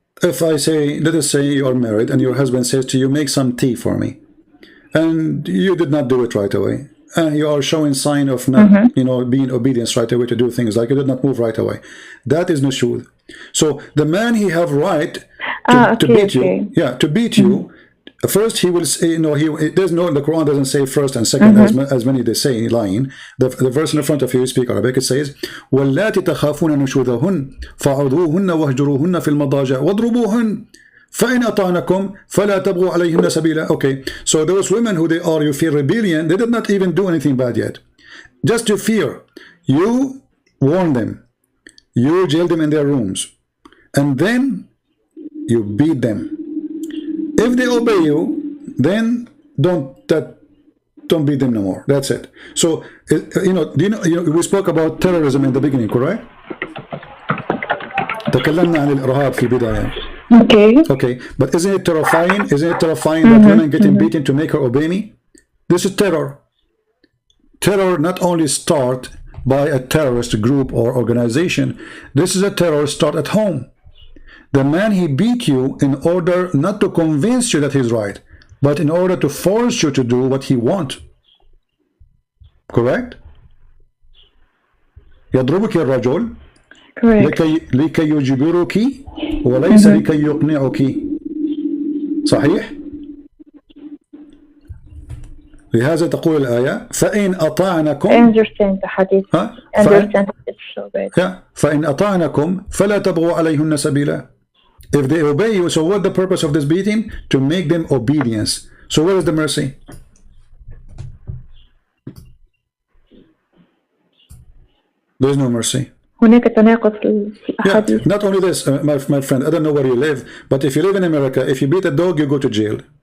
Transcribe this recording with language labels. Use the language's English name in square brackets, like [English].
[English] If I say, let us say you are married and your husband says to you, make some tea for me, and you did not do it right away, and you are showing sign of not, being obedience right away to do things, like you did not move right away, that is nushud. So the man, he have right to beat you. Yeah, to beat you. First, he will say, there's no, the Quran doesn't say first and second, as many they say lying. The verse in front of you, speak Arabic, it says, [Arabic] وَاللَّاتِ تَخَافُونَ نُشُوذَهُنَّ فَعُذُوهُنَّ وَاهْجُرُوهُنَّ فِي الْمَضَاجِعِ وَاضْرُبُوهُنَّ فَإِنْ أَطَعْنَكُمْ فَلَا تَبْغُوا عَلَيْهِنَّ سَبِيلًا. [English] Okay, so those women who you feel rebellion, they did not even do anything bad yet. Just to fear, you warn them, you jail them in their rooms, and then you beat them. If they obey you, then don't beat them no more. That's it. So we spoke about terrorism in the beginning, correct? [Arabic] تكلمنا عن الإرهاب في البداية. [English] Okay, but isn't it terrifying? Isn't it terrifying that women getting beaten to make her obey me? This is terror. Terror not only start by a terrorist group or organization. This is a terror start at home. The man, he beat you in order not to convince you that he's right, but in order to force you to do what he wants. Correct? [Arabic] يضربك الرجل لكي يجبرك وليس لكي يقنعك. صحيح؟ لهذا تقول الآية فإن أطعنكم. [English] I understand the hadith. Understand it so bad. [Arabic] فإن أطعنكم فلا تبغوا عليهن سبيلا. [English] If they obey you, so what the purpose of this beating? To make them obedience. So where is the mercy? There is no mercy. [Arabic] هناك تناقض في الأحاديث. [English] Not only this, my friend, I don't know where you live, but if you live in America, if you beat a dog, you go to jail.